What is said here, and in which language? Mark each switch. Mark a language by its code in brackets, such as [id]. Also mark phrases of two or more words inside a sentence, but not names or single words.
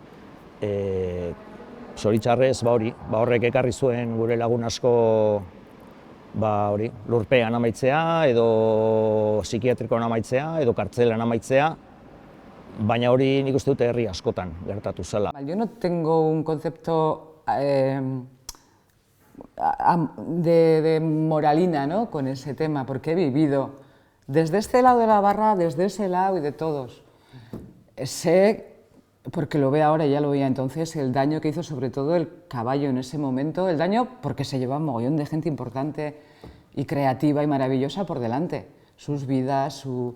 [eu] Zoritxarrez, horrek ekarri zuen gure lagun asko lurpean amaitzea, edo psikiatrikoan amaitzea, edo kartzelan amaitzea, baina hori nik uste dute herri askotan gertatu zela. [es] Yo no tengo un concepto de moralina, ¿no?, con ese tema, porque he vivido desde este lado de la barra, desde ese lado y de todos, sé, porque lo veo ahora y ya lo veía entonces, el daño que hizo sobre todo el caballo en ese momento, el daño porque se lleva un mogollón de gente importante y creativa y maravillosa por delante, sus vidas, su...